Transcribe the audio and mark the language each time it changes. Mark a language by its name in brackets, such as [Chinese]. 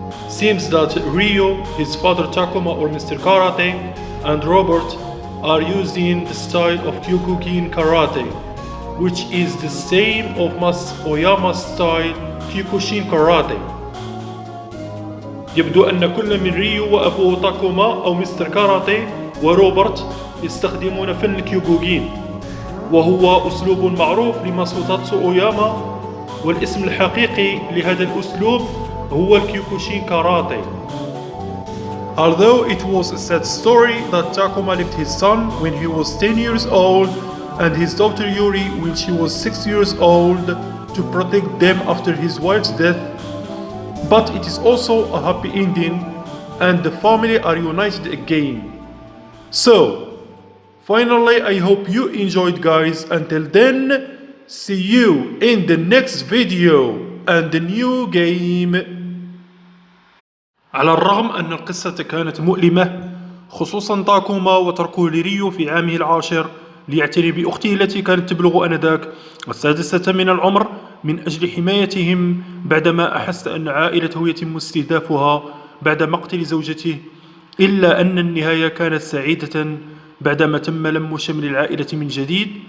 [English] seems that Ryo, his father Takuma or Mr. Karate, and Robert are using the style of Kyokugen Karate, which is the same of Oyama's style Kyokugen Karate. [Arabic] يبدو أن كل من ريو وأبوه تاكوما أو مستر كاراتي وروبرت يستخدمون فن الكيوكوجين، وهو أسلوب معروف لماسوتاتسو أوياما، والاسم الحقيقي لهذا الأسلوب هو الكيوكوشين كاراتي. [English] Although it was a sad story that Takuma left his son when he was 10 years old and his daughter Yuri when she was 6 years old to protect them after his wife's death, but it is also a happy ending and the family are united again. So, finally I hope you enjoyed guys. Until then, see you in the next video and the new game. [Arabic] على الرغم أن القصة كانت مؤلمة، خصوصا تاكوما وتركه لريو في عامه العاشر ليعتني بأخته التي كانت تبلغ آنذاك السادسة من العمر من أجل حمايتهم، بعدما أحس أن عائلته يتم استهدافها بعد مقتل زوجته، إلا أن النهاية كانت سعيدة بعدما تم لم شمل العائلة من جديد.